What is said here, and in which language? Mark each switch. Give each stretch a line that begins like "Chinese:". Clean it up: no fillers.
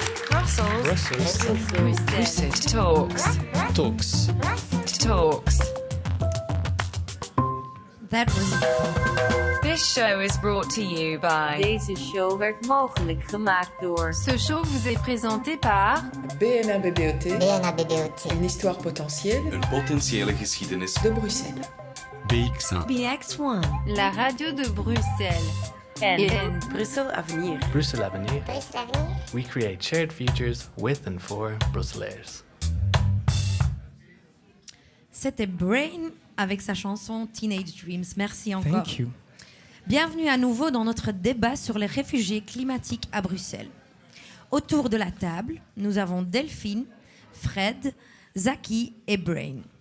English: Brussels. Brussels talks. That was This show is brought to you by.
Dutch: Deze show werd mogelijk gemaakt door.
French: Ce show vous est présenté par BNA BBOT. Une histoire potentielle.
Dutch: Een potentiële geschiedenis.
French: De Bruxelles. BX1. BX1. la radio de Bruxelles.
Dutch: En Brussel Avenir.
English: Brussels Avenir. We create shared futures with and for Brusselaars.
French: C'était Brain avec sa chanson Teenage Dreams. Merci encore.
English: Thank you.
French: Bienvenue à nouveau dans notre débat sur les réfugiés climatiques à Bruxelles. Autour de la table, nous avons Delphine, Fred, Zaki et Brain.